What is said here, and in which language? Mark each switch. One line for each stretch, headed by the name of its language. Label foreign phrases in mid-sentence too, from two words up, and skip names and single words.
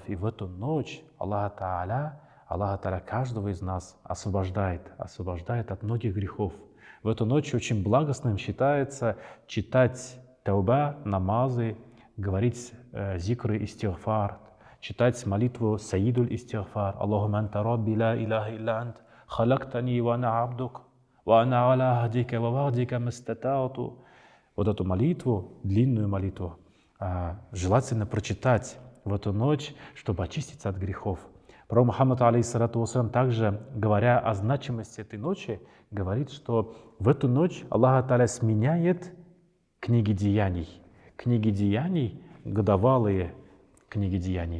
Russian: И в эту ночь
Arabic: الله تعالى
Russian: каждого из нас освобождает от многих грехов. В эту ночь очень благостным считается читать тауба, намазы, говорить зикры истигфар, читать молитву Саидуль истигфар.
Arabic: اللهم أنت ربي لا إله إلا أنت خلقتني وأنا عبدك وأنا على عهدك ووعدك ما استطعت.
Russian: Вот эту молитву, длинную молитву, желательно прочитать в эту ночь, чтобы очиститься от грехов. Пророк Мухаммад,
Arabic: عليه الصلاة والسلام,
Russian: также, говоря о значимости этой ночи, говорит, что в эту ночь
Arabic: الله تعالى
Russian: сменяет книги деяний, годовалые книги деяний.